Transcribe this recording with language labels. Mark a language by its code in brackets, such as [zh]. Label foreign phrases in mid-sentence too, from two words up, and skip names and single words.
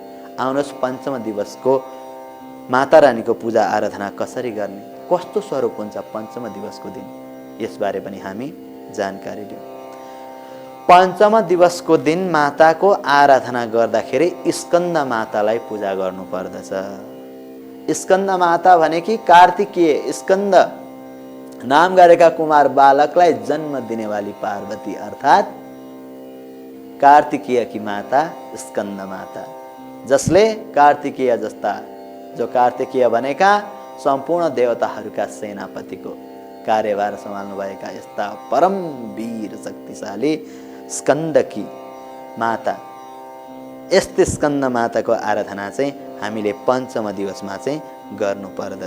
[ne] आउनुहोस् पञ्चम दिवसको माता रानीको पूजा आराधना कसरी गर्ने, कस्तो स्वरूप हुन्छ पञ्चम दिवसको दिन, यसबारे पनि हामी जानकारी लियौँ। पञ्चम दिवसको दिन माताको आराधना गर्दाखेरि स्कन्द मातालाई पूजा गर्नुपर्दछ। स्कन्द माता भनेकी कार्तिकीय स्कन्द नाम गरेका कुमार बालकलाई जन्म दिनेवाली पार्वती अर्थात् कार्तिकीय की माता स्कन्द माता, जसले कार्तिकीय जस्ता जो कार्तिकीय भनेका सम्पूर्ण देवताहरूका सेनापतिको कार्यभार सम्हाल्नुभएका यस्ता परम वीर शक्तिशाली स्कन्दकी माता, यस्तै स्कन्द माताको आराधना चाहिँ हामीले पञ्चम दिवसमा चाहिँ गर्नुपर्दछ।